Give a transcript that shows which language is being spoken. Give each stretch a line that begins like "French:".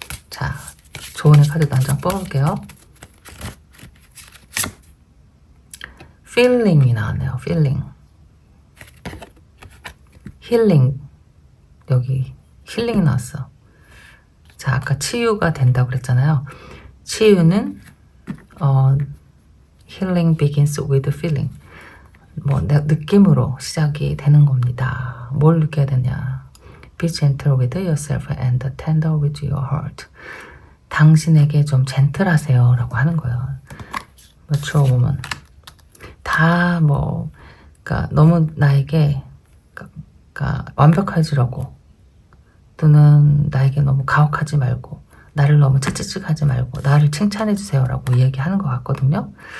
Korean: 자, 조언의 카드도 한 장 뽑아볼게요. feeling이 나왔네요.
English: feeling.
Korean: 힐링. 여기 힐링이 나왔어. 자, 아까 치유가 된다고 그랬잖아요. 치유는
English: healing begins with feeling.
Korean: 뭐 느낌으로 시작이 되는 겁니다. 뭘 느껴야 되냐?
English: Be gentle with yourself and tender with your heart.
Korean: 당신에게 좀 젠틀하세요 라고 하는 거예요.
English: Mature woman.
Korean: 다 뭐, 그러니까 너무 나에게 그러니까 완벽해지려고, 또는 나에게 너무 가혹하지 말고, 나를 너무 채찍하지 말고 나를 칭찬해 주세요 라고 이야기하는 것 같거든요.